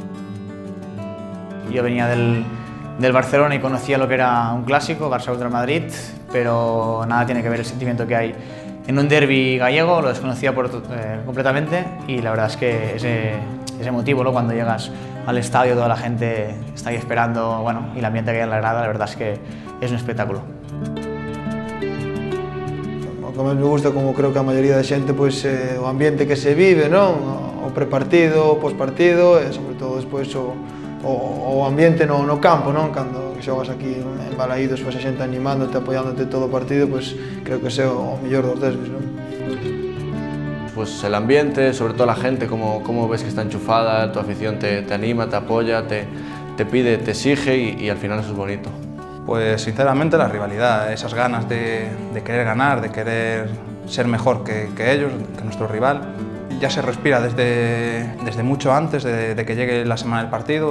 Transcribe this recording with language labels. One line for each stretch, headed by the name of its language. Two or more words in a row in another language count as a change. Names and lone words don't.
Spanish: Yo venía del Barcelona y conocía lo que era un clásico, Barça contra Madrid, pero nada tiene que ver el sentimiento que hay en un derbi gallego, lo desconocía completamente y la verdad es que ese motivo, ¿no? Cuando llegas al estadio, toda la gente está ahí esperando, bueno, y el ambiente que hay en la grada, la verdad es que es un espectáculo.
Galician: O que máis me gusta, como creo que a maioría da xente, pois, o ambiente que se vive, non? O prepartido, o pospartido e, sobre todo, despois o ambiente no campo, non? Cando xogas aquí en Balaídos, pois a xente animándote, apoiándote todo o partido, pois creo que ese é o mellor dos derbis, non?
Spanish: Pues el ambiente, sobre todo la gente, cómo ves que está enchufada, tu afición te anima, te apoya, te pide, te exige y al final eso es bonito. Pues sinceramente la rivalidad, esas ganas de querer ganar, de querer ser mejor que ellos, que nuestro rival, ya se respira desde mucho antes de que llegue la semana del partido.